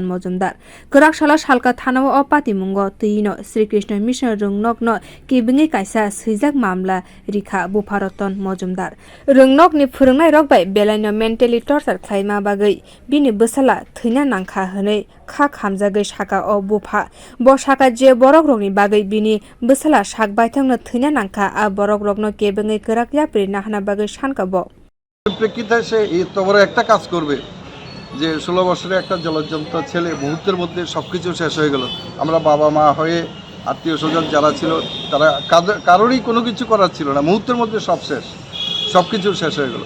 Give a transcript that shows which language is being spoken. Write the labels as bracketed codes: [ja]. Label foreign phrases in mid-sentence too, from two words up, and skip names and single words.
[trp] Mojumdar kerak sala salka thanao o patimungo teino Sri Krishna Mission rwngnokno kibungi kaisa swijak mamla rikha bufa Ratan Mojumdar rwngnokni phwrwngnai rok bai belaino [en] mentally torture [trp] khlaima bagwi bini bwsala thwina nangkha hwnwi kha khamjagwi saka o bufa bo saka je borok rokni bagwi bini bwsala sak baithangno thwina nangkha a borok rokno kebungi kerak yapri nahana bagwi sanka bo [bn] প্রেক্ষিতে সে এত বড় একটা কাজ করবে যে 16 বছরের একটা জলজ্জন্ত ছেলে মুহূর্তের মধ্যে সবকিছু শেষ হয়ে গেল। আমরা বাবা মা হয়ে আত্মীয় স্বজন যারা ছিল তারা কারোরই কোনো কিছু করার ছিল না, মুহূর্তের মধ্যে সব শেষ, সব কিছু শেষ হয়ে গেল।